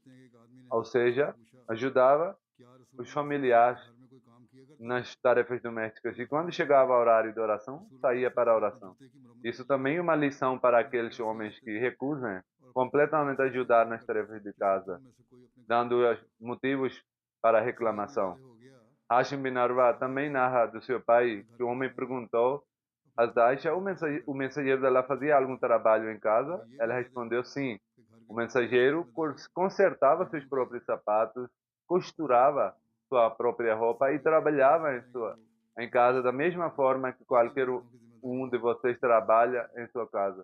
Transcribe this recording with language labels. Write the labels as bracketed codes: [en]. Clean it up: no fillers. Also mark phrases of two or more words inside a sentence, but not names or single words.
[pt] Ou seja, ajudava os familiares nas tarefas domésticas. E quando chegava o horário de oração, saía para a oração. Isso também é uma lição para aqueles homens que recusam completamente ajudar nas tarefas de casa, dando motivos para reclamação. Hashim bin Arwa também narra do seu pai que o homem perguntou a Aisha, o mensageiro dela fazia algum trabalho em casa? Ela respondeu sim. O mensageiro consertava seus próprios sapatos, costurava sua própria roupa e trabalhava em casa da mesma forma que qualquer um de vocês trabalha em sua casa.